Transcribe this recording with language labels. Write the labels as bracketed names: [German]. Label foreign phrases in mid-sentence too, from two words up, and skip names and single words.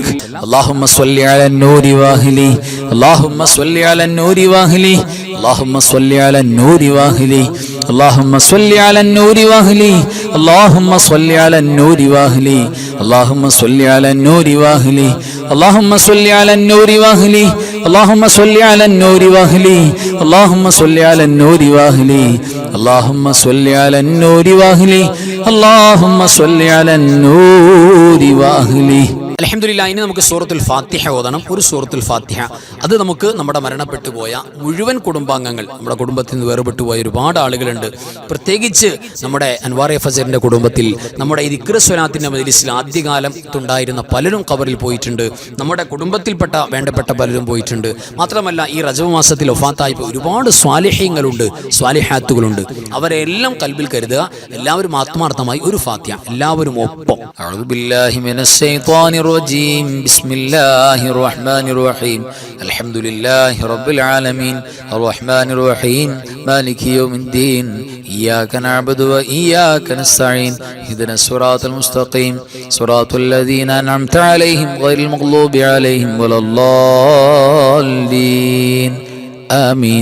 [Arabic] اللهم صل على النور واهله اللهم صل على النور واهله اللهم صل على النور واهلي اللهم صل على النور واهلي اللهم صل على النور واهلي اللهم صل على النور واهلي اللهم صل على النور واهلي اللهم صل على النور واهلي اللهم صل على النور واهلي اللهم صل على النور واهلي اللهم صل على النور واهلي. [Malayalam] അൽഹംദുലില്ലാഹ്. ഇനി നമുക്ക് സൂറത്തുൽ ഫാത്തിഹ ഓതണം. ഒരു സൂറത്തുൽ ഫാത്തിഹ അത് നമുക്ക് നമ്മുടെ മരണപ്പെട്ടു പോയ മുഴുവൻ കുടുംബാംഗങ്ങൾ, നമ്മുടെ കുടുംബത്തിൽ നിന്ന് വേർപെട്ടു പോയ ഒരുപാട് ആളുകളുണ്ട്. പ്രത്യേകിച്ച് നമ്മുടെ അൻവാർ ഫസറിന്റെ കുടുംബത്തിൽ, നമ്മുടെ ഈ ദിക്ർ സ്വലാത്തിന്റെ മജ്ലിസിൽ ആദ്യകാലത്തുണ്ടായിരുന്ന പലരും ഖബറിൽ പോയിട്ടുണ്ട്. നമ്മുടെ കുടുംബത്തിൽപ്പെട്ട വേണ്ടപ്പെട്ട പലരും പോയിട്ടുണ്ട്. മാത്രമല്ല ഈ റജബ് മാസത്തിൽ വഫാത്തായി ഒരുപാട് സ്വാലിഹീങ്ങളുണ്ട്, സ്വാലിഹാത്തുകളുണ്ട്. അവരെല്ലാം കൽബിൽ കരുതുക. എല്ലാവരും ആത്മാർത്ഥമായി ഒരു ഫാത്തിഹ എല്ലാവരും ഒപ്പം. [Arabic] أعوذ بالله من الشيطان الرجيم بسم الله الرحمن الرحيم الحمد لله رب العالمين الرحمن الرحيم مالك يوم الدين إياك نعبد وإياك نستعين اهدنا الصراط المستقيم صراط الذين أنعمت عليهم غير المغضوب عليهم ولا الضالين آمين.